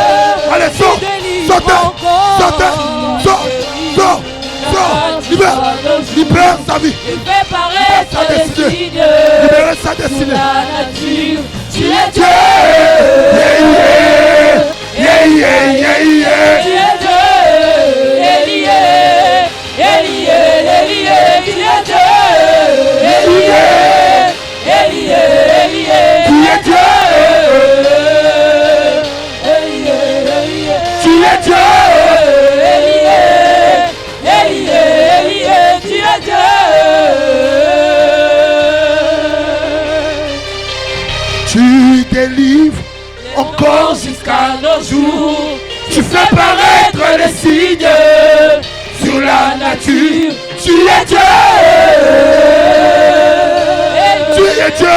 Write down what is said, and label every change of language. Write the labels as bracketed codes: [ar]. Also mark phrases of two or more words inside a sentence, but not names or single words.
[fr] Allez, sors, sortez, sortez, sors, sors, sors, libère, libère sa vie, libère sa destinée, libère sa destinée. Tu es Dieu. [en] Yeah, yeah, yeah, yeah, yeah. [fr] Tu es Dieu. Élié, Élié, Élié, tu es Dieu. Élié, Élié, Élié, tu es Dieu. Élié, Élié, tu es Dieu. Élié, Élié, Élié, tu es Dieu. Tu délivres encore jusqu'à nos jours. Tu fais paraître les signes sur la nature. Tu es Dieu. Tu es Dieu.